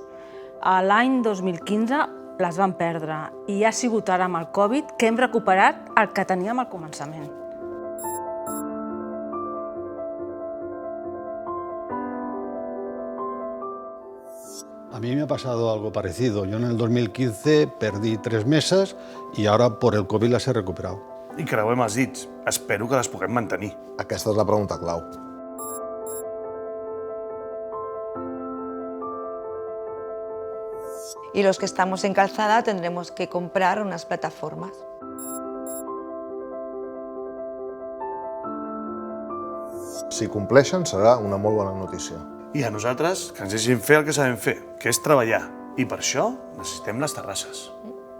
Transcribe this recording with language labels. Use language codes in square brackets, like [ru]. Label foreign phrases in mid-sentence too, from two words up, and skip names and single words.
[ca] A l'any 2015 les vam perdre i ha sigut ara amb el Covid que hem recuperat el que teníem al començament. [es] A mí me ha pasado algo parecido. Yo en el 2015 perdí 3 mesas y ahora por el COVID las he recuperado. [ca] I creuem els dits. Espero que les puguem mantenir. Aquesta és la pregunta clau. [es] Y los que estamos en calzada tendremos que comprar unas plataformas. [ca] Si compleixen, serà una molt bona notícia. I a nosaltres, que ens deixin fer el que sabem fer, que és treballar. I per això necessitem les terrasses.